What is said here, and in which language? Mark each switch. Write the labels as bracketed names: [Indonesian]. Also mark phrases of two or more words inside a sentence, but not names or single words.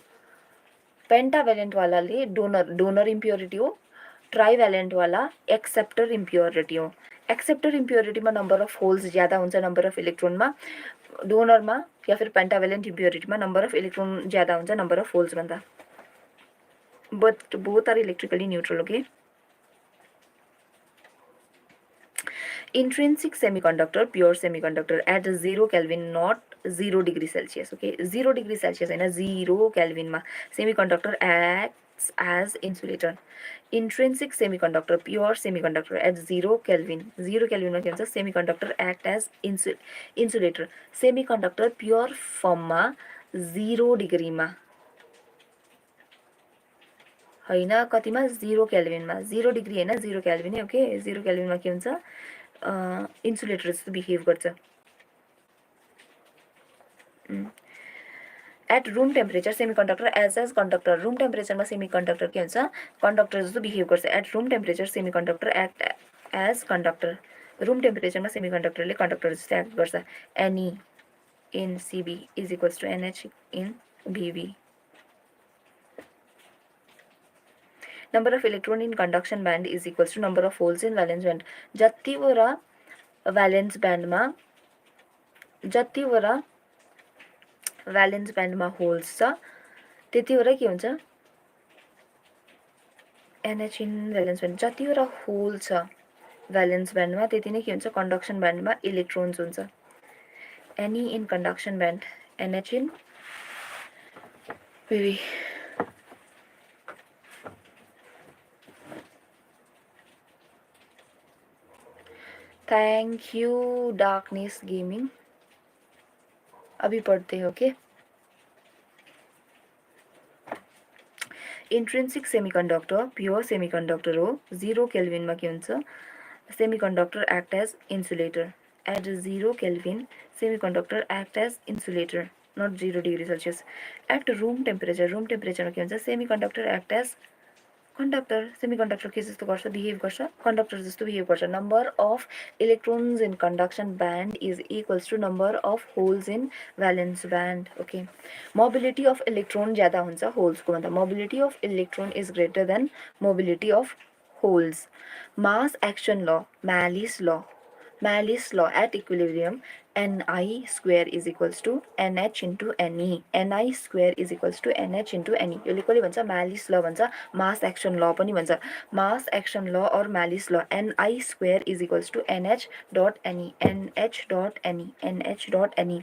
[Nepali] पेन्टाभ्यालेन्ट वालाले [English] donor impurity [Nepali] हो, ट्राइभ्यालेन्ट वाला [English] acceptor impurity [Nepali] हो। [English] acceptor impurityमा number of holes [Nepali] ज्यादा हुन्छ [English] number of electronमा, [Nepali] डोनरमा या फिर [English] pentavalent impurityमा number of electron [Nepali] ज्यादा हुन्छ [English] number of holes [Nepali] भन्दा। [English] But both are electrically neutral, ओके। Intrinsic semiconductor, pure semiconductor at 0 Kelvin, not 0 degree Celsius, okay. 0 degree Celsius हैन, 0 Kelvin मा semiconductor acts as insulator. Intrinsic semiconductor, pure semiconductor at 0 Kelvin, 0 Kelvin [Nepali] मा के हुन्छ [English] semiconductor act as insulator. Semiconductor pure form [Nepali] मा 0 degree मा हैन, कतिमा 0 Kelvin मा, 0 degree हैन 0 Kelvin है, ओके। 0 Kelvin मा के हुन्छ इन्सुलेटर जस्तो बिहेभ गर्छ। [English] at room temperature semiconductor as conductor, room temperatureमा [Nepali] सेमिकन्डक्टर के हुन्छ कन्डक्टर जस्तो बिहेभ गर्छ। [English] at room temperature semiconductor act as conductor, room temperatureमा [Nepali] सेमिकन्डक्टरले कन्डक्टर जस्तो एक्ट गर्छ। [English] nE in CB is equals to nH in VB. Number of electron in conduction band is equals to number of holes in valence band. [Nepali] जतिवटा [English] valence bandमा [Nepali] जतिवटा [English] valence bandमा [Nepali] होल्स छ त्यतिवटा के हुन्छ [English] nH in valence band. [Nepali] जतिवटा होल छ [English] valence bandमा [Nepali] त्यति नै के हुन्छ [English] conduction bandमा [Nepali] इलेक्ट्रोन्स हुन्छ। [English] nE in conduction band nH in VB. Thank you Darkness Gaming. [Hindi] अभी पढ़ते हो क्या? [English] intrinsic semiconductor pure semiconductor हो, 0 केल्विन में [Nepali] के हुन्छ [English] semiconductor act as insulator. At 0 Kelvin semiconductor act as insulator, not 0 degree Celsius. at room temperature में [Nepali] के हुन्छ [English] semiconductor act as conductor. [Nepali] सेमीकंडक्टर के जस्तो गर्छ बिहेभ गर्छ कंडक्टर जस्तो बिहेभ गर्छ। [English] Number of electrons in conduction band is equals to number of holes in valence band, okay. mobility of electron [Nepali] ज्यादा हुन्छ [English] होल्स [Nepali] को भन्दा, [English] mobility of electron is greater than mobility of holes. mass action law, Mallis law at equilibrium, Ni square is equals to Nh into Ne, Ni square is equals to Nh into Ne। [Nepali] यसले कसले भन्छ Mallis law भन्छ, [English] mass action law [Nepali] पनि भन्छ। [English] mass action law और Mallis law, Ni square is equals to Nh dot Ne, Nh dot Ne, Nh dot Ne।